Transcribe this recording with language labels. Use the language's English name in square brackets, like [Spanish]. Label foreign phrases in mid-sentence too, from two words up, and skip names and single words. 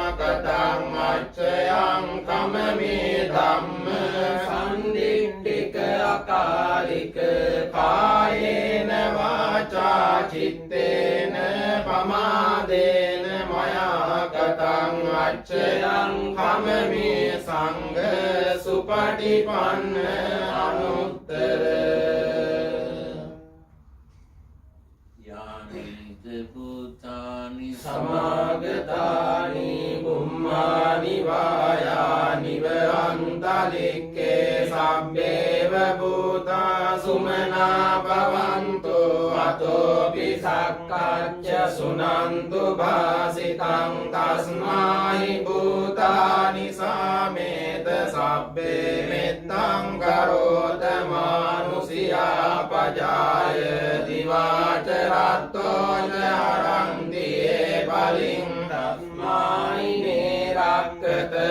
[Pali] කතං අච්ඡයං කමමේ ධම්ම සම්දිට්ඨික අකාලික කායේන වාචා චිත්තේන පමාදේන මයා කතං අච්ඡයං කමමේ සංඝ සුපටිපන්න අනුත්තර යානිත භූතානි සමාගතානි බුම්මානි වායානිව අන්තලික්කේ සබ්බේව භූතා සුමනා භවන්තු අතෝපි සක්කච්ඡ සුනන්තු භාසිතං තස්මාහි භූතානි සාමේත සබ්බේ මෙත්තං කරෝත මානුසියා පජාය දිවාච රත්තෝච හරන්තියේ බලින් තස්මාහි නේරක්කත